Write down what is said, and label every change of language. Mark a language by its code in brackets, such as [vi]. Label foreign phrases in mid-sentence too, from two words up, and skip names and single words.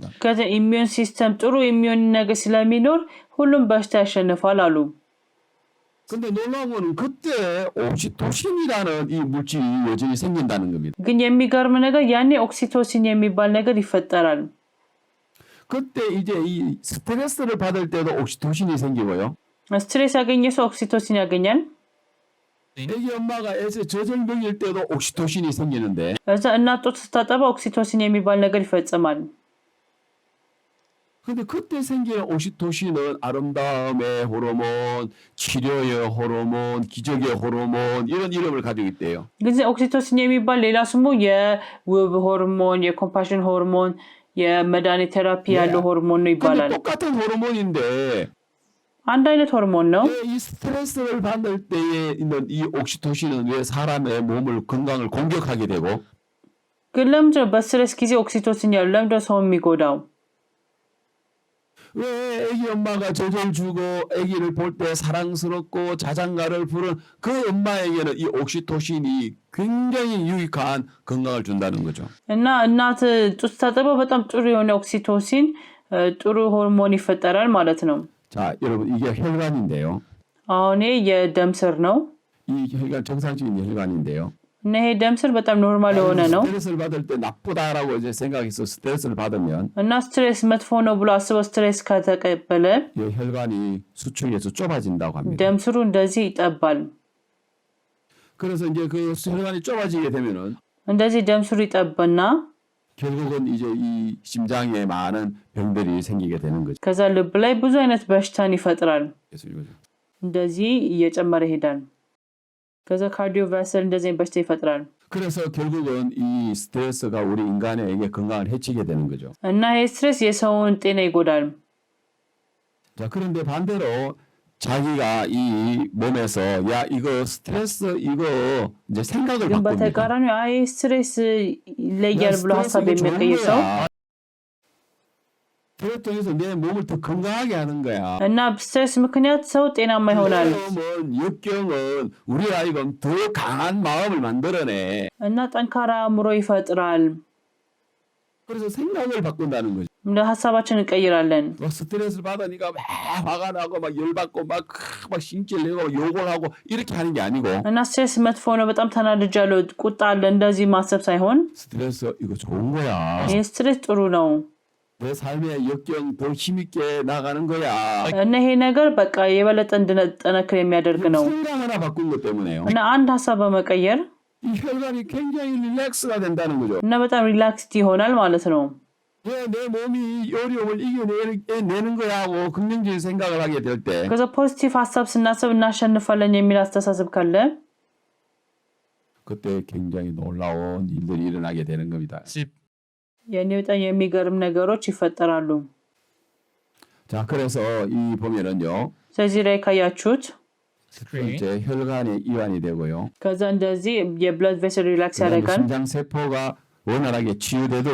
[am] ከዚ [en] immune system [am] ጥሩ ኢሚዩን ነገር ስለሚኖር ሁሉም በሽታ ያሸንፋል አሉ። [ko] 근데 놀라운 거는 그때 옥시토신이라는 이 물질이 여전히 생긴다는 겁니다. [am] ግን የሚገርም ነገር ያኔ ኦክሲቶሲን የሚባል ነገር ይፈጠራል። [ko] 그때 이제 이 스트레스를 받을 때도 옥시토신이 생기고요. [am] 스트레스 ያገኘ ሰው ኦክሲቶሲን ያገኛል። [ko] 애기 엄마가 애새 젖을 먹일 때도 옥시토신이 생기는데 [am] ከዛ እናት ጡት ስታጠባ ኦክሲቶሲን የሚባል ነገር ይፈጸማል። [ko] 근데 그때 생기는 옥시토신은 아름다움의 호르몬, 치료의 호르몬, 기적의 호르몬 이런 이름을 가지고 있대요. [am] ግን ኦክሲቶሲን የሚባል ሌላ ስሙ የውብ ሆርሞን፣ [en] compassion hormone፣ [am] የመድኃኒት ቴራፒ ያለው ሆርሞን ነው [ko] 근데 [am] ይባላል። [ko] 똑같은 호르몬인데 [am] አንድ አይነት ሆርሞን ነው። [ko] 왜 이 스트레스를 받을 때에 있는 이 옥시토신은 왜 사람의 몸을 건강을 공격하게 되고 [am] ግን ለምንድን ነው በስትሬስ ጊዜ ኦክሲቶሲን ያለው? ለምንድን ነው ሰው የሚጎዳው? [ko] 왜 애기 엄마가 젖을 주고 애기를 볼 때 사랑스럽고 자장가를 부른 그 엄마에게는 이 옥시토신이 굉장히 유익한 건강을 준다는 거죠. [am] እና እናት ጡት ስታጠባ በጣም ጥሩ የሆነ ኦክሲቶሲን ጥሩ ሆርሞን ይፈጠራል ማለት ነው። [ko] 자, 여러분 이게 혈관인데요. [am] አሁን ይሄ የደም ስር ነው [ko] 이 혈관 정상적인 혈관인데요. [am] እና ይሄ ደም ስር በጣም ኖርማል የሆነ ነው [ko] 스트레스를 받을 때 나쁘다라고 이제 생각해서 스트레스를 받으면 [am] እና ስትሬስ መጥፎ ነው ብሎ አስበው ስትሬስ ከተቀበለ [ko] 이 혈관이 수축해서 좁아진다고 합니다. [am] ደም ስሩ እንደዚህ ይጠባል። [ko] 그래서 이제 그 혈관이 좁아지게 되면은 [am] እንደዚህ ደም ስሩ ይጠብና [ko] 결국은 이제 이 심장에 많은 병들이 생기게 되는 거죠. [am] ከዛ ልብ ላይ ብዙ አይነት በሽታን ይፈጥራል። [ko] 그래서 이거죠. [am] እንደዚህ እየጨመረ ይሄዳል። ከዛ ካርዲዮቫስኩላር እንደዚህ በሽታ ይፈጥራል። [ko] 그래서 결국은 이 스트레스가 우리 인간에게 건강을 해치게 되는 거죠. [am] እና ይሄ ስትሬስ የሰውን ጤና ይጎዳል። [ko] 자, 그런데 반대로 자기가 이 몸에서 야 이거 스트레스 이거 이제 생각을 [am] ግን [ko] 바꿉니다. [am] በተቃራኒው አይ ስትሬስ ይለያል ብሎ [ko] 스트레스 [am] ሀሳብ [ko] 이거 좋은 [am] የሚቀይር ሰው [ko] 거야. 스트레스 통해서 내 몸을 더 건강하게 하는 거야. [am] እና ስትሬስ ምክንያት ሰው ጤናማ ይሆናል [ko] 마음은 역경은 우리 아이가 더 강한 마음을 만들어내. [am] እና ጠንካራ አእምሮ ይፈጥራል። [ko] 그래서 생각을 바꾼다는 거죠. [am] እንደ ሀሳባችን እንቀይራለን። [ko] 막 스트레스를 받으니까 막 화가 나고 막 열받고 막 신기를 내고 욕을 하고 이렇게 하는 게 아니고 [am] እና ስትሬስ መጥፎ ነው፣ በጣም ተናድጃለሁ፣ ቁጣ አለ፣ እንደዚህ 마ሰብ ሳይሆን [ko] 스트레스 이거 좋은 거야. [am] ይህ ስትሬስ ጥሩ ነው [ko] 내 삶의 역경 더 힘있게 나가는 거야. [am] እና ይሄ ነገር በቃ የበለጠ እንድንጠነክር የሚያደርግ ነው [ko] 생각 하나 바꾼 것 때문에요. [am] እና አንድ ሀሳብ በመቀየር [ko] 이 혈관이 굉장히 릴렉스가 된다는 거죠. [am] እና በጣም ሪላክስድ ይሆናል ማለት ነው። [ko] 내 몸이 이 어려움을 이겨내는 거야 하고 긍정적인 생각을 하게 될 때 [am] ከዛ ፖዚቲቭ ሀሳብ ስናስብ እናሸንፋለን የሚል አስተሳሰብ ካለ [ko] 그때 굉장히 놀라운 일들이 일어나게 되는 겁니다. [am] ያኔ በጣም የሚገርም ነገሮች ይፈጠራሉ። [ko] 자, 그래서 이 보면은요. [am] ስለዚህ ላይ ካያችሁት [ko] 이제 혈관에 이완이 되고요. [am] ከዛ እንደዚህ [en] blood vessel relax [ko] 그다음에 [am] ያደርጋል። [ko] 심장 세포가 원활하게 치유되도록